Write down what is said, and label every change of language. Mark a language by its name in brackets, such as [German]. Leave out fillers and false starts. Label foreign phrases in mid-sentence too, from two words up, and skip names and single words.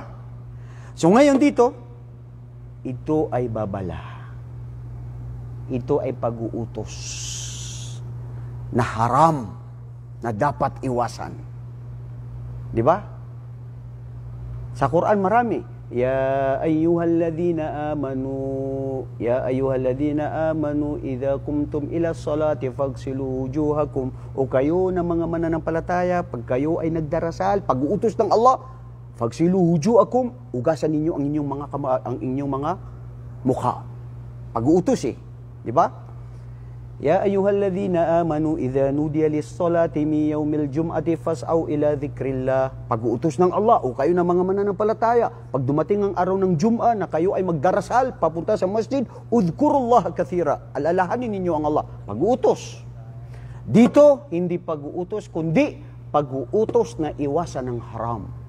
[Filipino] So ngayon dito, ito ay babala. Ito ay pag-uutos na haram na dapat iwasan. Di ba? Sa Quran marami. [Arabic] يا أيها الذين آمنوا إذا قمتم إلى الصلاة فاغسلوا وجوهكم. [Filipino] O kayo na mga mananampalataya, pag kayo ay nagdarasal, pag-uutos ng Allah, [Arabic] فاغسلوا وجوهكم, [Filipino] ugasan ninyo ang inyong mga mukha. Pag-uutos di ba? [Arabic] يا أيها الذين آمنوا إذا نودي للصلاة من يوم الجمعة فاسعوا إلى ذكر الله. [Filipino] Pag-uutos ng Allah, o kayo na mga mananampalataya, pag dumating ang araw ng Jum'a na kayo ay magdarasal papunta sa masjid, [Arabic] اذكروا الله كثيرا. [Filipino] Alalahanin ninyo ang Allah. Pag-uutos. Dito hindi pag-uutos kundi pag-uutos na iwasan ng haram.